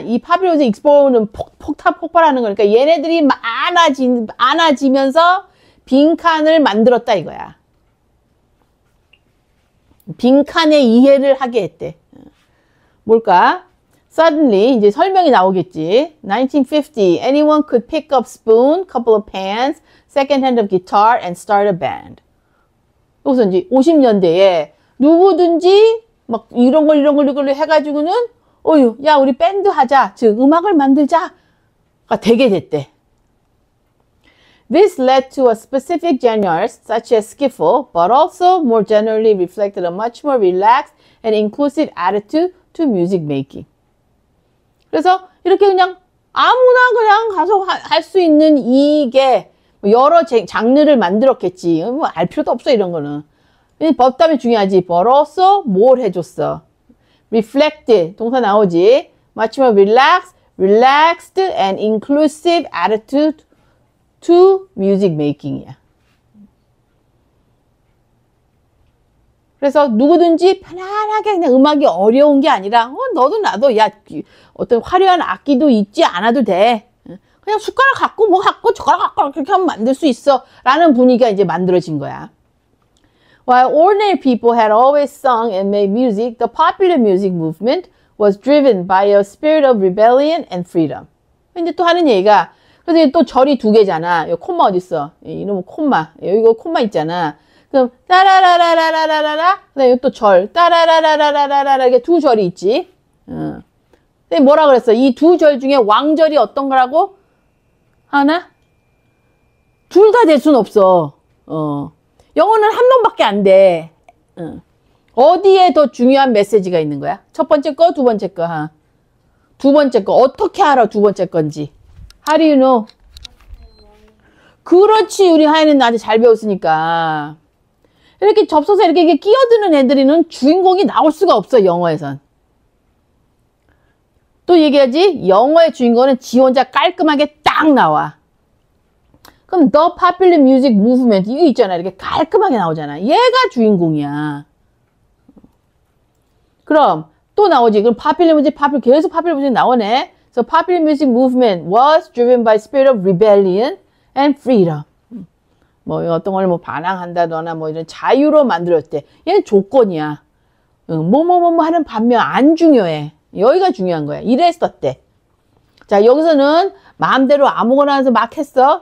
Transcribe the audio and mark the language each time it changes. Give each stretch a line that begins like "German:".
Korean: 이 popular music explosion은 폭발하는 거니까 얘네들이 많아지면서 빈칸을 만들었다 이거야. 빈칸의 이해를 하게 했대. 뭘까? Suddenly 이제 설명이 나오겠지.
English: 1950, anyone could pick up spoon, couple of pans, second hand of guitar, and start a band.
Korean: 여기서 이제 50년대에 누구든지 막 이런 걸 해가지고는 야 우리 밴드 하자, 즉 음악을 만들자가 되게 됐대.
English: This led to a specific genres such as skiffle, but also more generally reflected a much more relaxed and inclusive attitude to music making.
Korean: 그래서 이렇게 그냥 아무나 그냥 가서 할 수 있는 이게 여러 장르를 만들었겠지. 뭐 알 필요도 없어 이런 거는. 법담이 중요하지.
English: but also
Korean: 뭘 해줬어. reflected 동사 나오지.
English: much more relaxed and inclusive attitude to music making이야.
Korean: 그래서 누구든지 편안하게 그냥 음악이 어려운 게 아니라 너도 나도 야 어떤 화려한 악기도 있지 않아도 돼. 그냥 숟가락 갖고 뭐 갖고 젓가락 갖고 그렇게 하면 만들 수 있어 라는 분위기가 이제 만들어진 거야.
English: While ordinary people had always sung and made music, the popular music movement was driven by a spirit of rebellion and freedom.
Korean: 이제 또 하는 얘기가 그래서 또 절이 두 개잖아. 여기 콤마 어딨어? 이놈은 콤마. 여기 콤마 있잖아. 그럼 따라라라라라라라 그다음에 여기 또 절 따라라라라라라라 이게 두 절이 있지. 근데 뭐라 그랬어? 이 두 절 중에 왕절이 어떤 거라고? 하나? 둘 다 될 순 없어. 영어는 한 명밖에 안 돼. 어디에 더 중요한 메시지가 있는 거야? 첫 번째 거, 두 번째 거. 두 번째 거 어떻게 알아? 두 번째 건지.
English: How do you know?
Korean: 그렇지. 우리 하이는 아주 잘 배웠으니까. 이렇게 접서서 이렇게 끼어드는 애들이는 주인공이 나올 수가 없어. 영어에선. 또 얘기하지. 영어의 주인공은 지 혼자 깔끔하게 딱 나와. 그럼
English: The Popular Music Movement
Korean: 이거 있잖아. 이렇게 깔끔하게 나오잖아. 얘가 주인공이야. 그럼 또 나오지. 그럼
English: Popular Music,
Korean: 계속
English: Popular Music
Korean: 나오네.
English: So Popular Music Movement was driven by spirit of rebellion and freedom.
Korean: 뭐 어떤 걸 뭐 반항한다거나 뭐 이런 자유로 만들었대. 얘는 조건이야. 뭐뭐뭐 하는 반면 안 중요해. 여기가 중요한 거야. 이랬었대. 자 여기서는 마음대로 아무거나 해서 막 했어.